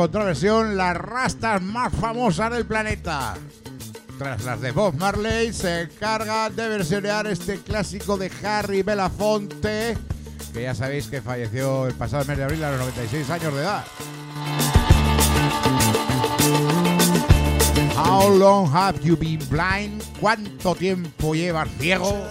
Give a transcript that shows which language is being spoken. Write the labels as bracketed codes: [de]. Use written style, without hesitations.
[es] Versión, las rastas más famosas del planeta. Tras las de Bob Marley, se encarga de versionear este clásico de Harry Belafonte, que ya sabéis que falleció el pasado mes de abril a los 96 años de edad. [en] How long have you been blind? [es] ¿Cuánto tiempo llevas ciego?